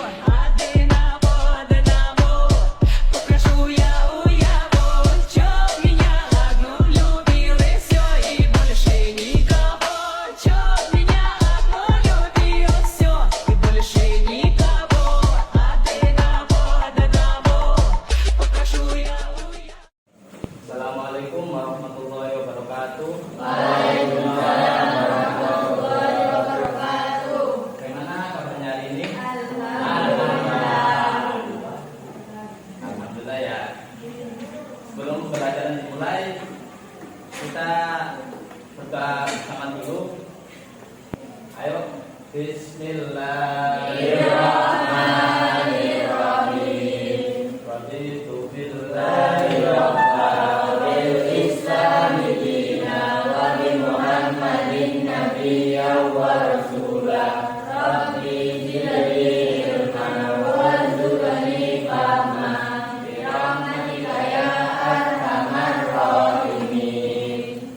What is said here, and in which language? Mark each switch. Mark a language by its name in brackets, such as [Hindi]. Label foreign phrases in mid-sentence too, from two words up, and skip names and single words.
[Russian] Одного попрошу я у его, чтоб меня одну любил и все, и больше никого. Чтоб меня одну любил все, и больше никого. Одного попрошу я у его. [Arabic] السلام عليكم ورحمة الله وبركاته. وعليكم السلام ورحمة الله وبركاته. [Indonesian] Bagaimana kabarnya hari ini? Alhamdulillah ya. Sebelum pembelajaran dimulai, kita berdoa bersama dulu. Ayo, Bismillahirrahmanirrahim. [Arabic] رضيت بالله ربا بالإسلام دينا وبمحمد نبيا ورسوله. رب زدني علما وارزقني فهما برحمتك يا أرحم الراحمين.